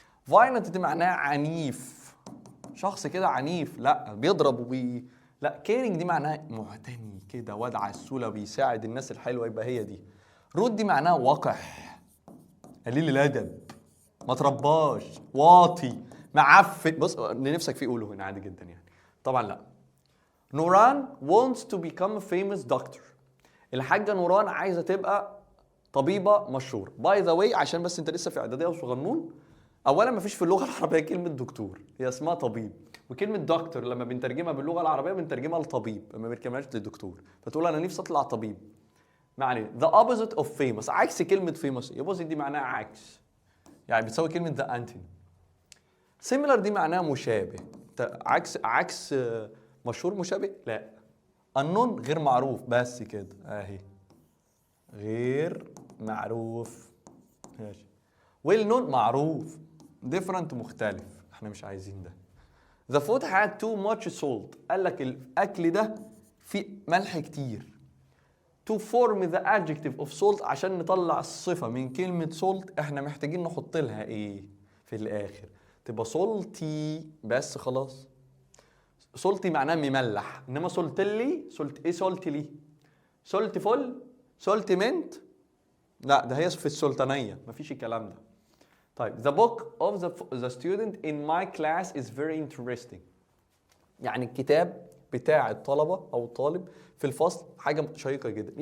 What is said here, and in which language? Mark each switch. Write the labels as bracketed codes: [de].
[ar] violent دي معناها عنيف، شخص كده عنيف، لا بيضرب لا كيرنج دي معناها معتني كده، واد عسولة بيساعد الناس الحلوة، يبقى هي دي. رود دي معناها وقح، قليل الادب، ما ترباش، واطي، معفن. بص اللي نفسك فيه قوله هنا عادي جدا يعني. طبعا لا. [en] نوران wants to become a famous doctor. [ar] الحاجة نوران عايزة تبقى طبيبة مشهورة. باي ذا واي عشان بس انت لسه في اعدادية وصغنون، اولا ما فيش في اللغة العربية كلمة دكتور، هي اسمها طبيب. وكلمة دكتور لما بنترجمها باللغة العربية بنترجمها لطبيب، ما بنترجمهاش للدكتور. فتقول انا نفسي اطلع طبيب. [en] معنى the opposite of famous، [ar] عكس كلمة [en] famous. [ar] opposite دي معناها عكس، يعني بتساوي كلمة the antony. similar دي معناها مشابه. عكس مشهور مشابه؟ لا. unknown غير معروف، بس كده اهي، غير معروف. ماشي. [en] well known معروف. [ar] different مختلف، احنا مش عايزين ده. [en] the food had too much salt. [ar] قال لك الاكل ده فيه ملح كتير. [en] to form the adjective of salt، [ar] عشان نطلع الصفة من كلمة salt احنا محتاجين نحط لها ايه في الاخر؟ تبقى salty بس خلاص. salty معناه مملح، انما سولتلي سولت ايه؟ سولتلي سولت فل سولت منت، لا ده هي في السلطانية، مفيش الكلام ده. [en] طيب the book of the student in my class is very interesting. [ar] يعني الكتاب بتاع الطلبة أو الطالب في الفصل حاجة شيقة جدا.